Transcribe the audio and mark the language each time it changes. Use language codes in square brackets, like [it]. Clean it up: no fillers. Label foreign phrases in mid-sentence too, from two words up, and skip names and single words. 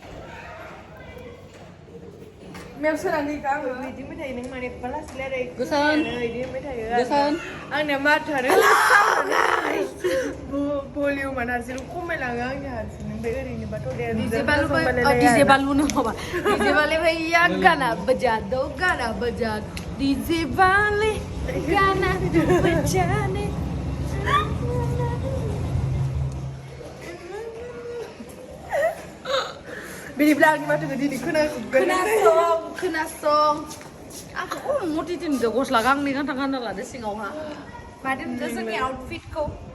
[brx] गोसान आंनिया माथोआनो भलिउमा हारसिं खमायलाङो आंनि हारसिं ओमफ्राय ओरैनोबाथ' डीजे बालुनो माबा [hi] डीजे वाले भैया गाना बजा दो डीजे वाले गाना बजाने [brx] बिदिब्ला आंनि माथोखौ दिनै खोनासं आंखौ मथि दिनदो गस्ला गांनै गांथाम गानना लादो सिङावहा माथो नुदो जोंनि आउटफिटखौ